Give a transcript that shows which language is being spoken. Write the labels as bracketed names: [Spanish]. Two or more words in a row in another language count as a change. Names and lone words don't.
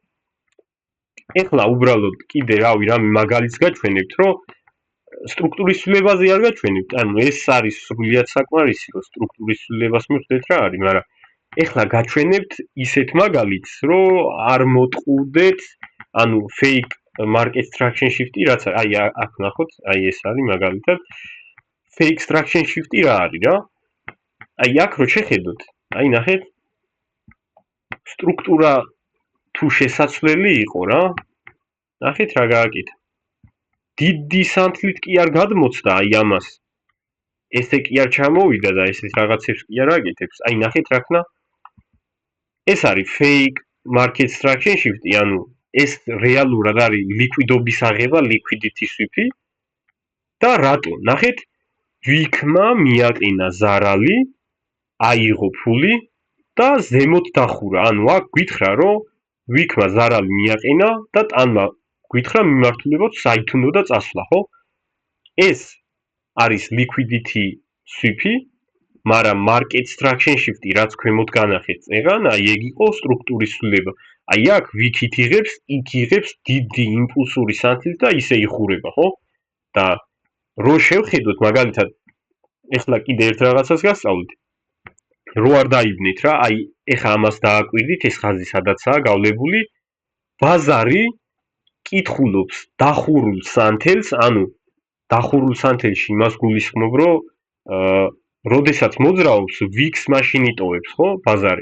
[Georgian] ეხლა უბრალოდ კიდე რავი რამე მაგალითს გაჩვენებთ, რომ სტრუქტურის ცვლილებაზე არ გაჩვენებთ, ანუ ეს არის სრულიად საკმარისი, რომ სტრუქტურის ცვლილებას მივხვდეთ რა არის, მაგრამ ეხლა გაჩვენებთ ისეთ მაგალითს, რომ არ მოტყუდეთ, ანუ [English] fake market structure shift- [Georgian] ი რაც აი აქ ნახოთ, აი ეს არის მაგალითად [English] fake structure shift- [Georgian] ი რა არის რა? აი აქ რო შეხედოთ, აი ნახეთ სტრუქტურა თუ შესაძლებელი იყო რა, ნახეთ რა გააკეთა. დიდი სანთლით კი არ გადმოცდა აი ამას. ესე კი არ ჩამოვიდა და ესეთ რაღაცებს კი არ აკეთებს. აი ნახეთ რა ქნა. ეს არის [English] fake market structure shift- [Georgian] ი, ანუ ეს რეალურად არის ლიკვიდობის აღება, [English] liquidity sweep- [Georgian] ი და რატო? ნახეთ, ვიქმა მიაყენა ზარალი, აიღო ფული და ზემოთ დახურა. ანუ აქ გითხრა, რომ ვიქმა ზარალი მიაყენა და ტანმა გითხრა მიმართულებად საით უნდა წასვლა, ხო? ეს არის [English] liquidity sweep- [Georgian] ი, მაგრამ [English] market structure shift- [Georgian] ი რაც ქვემოთ განახეთ წეღან, აი ეგ იყო სტრუქტურის ცვლილება. აი აქ ვიქით იღებს, იქ იღებს დიდი იმპულსური სანთლით და ისე იხურება, ხო? და რო შევხედოთ მაგალითად, ეხლა კიდე ერთ რაღაცას გასწავლით. რო არ დაიბნეთ რა, აი ეხა ამას დააკვირდით, ეს ხაზი სადაცაა გავლებული, ბაზარი კითხულობს დახურულ სანთელს, ანუ დახურულ სანთელში იმას გულისხმობ, რომ როდესაც მოძრაობს, ვიქს მაშინ იტოვებს, ხო, ბაზარი.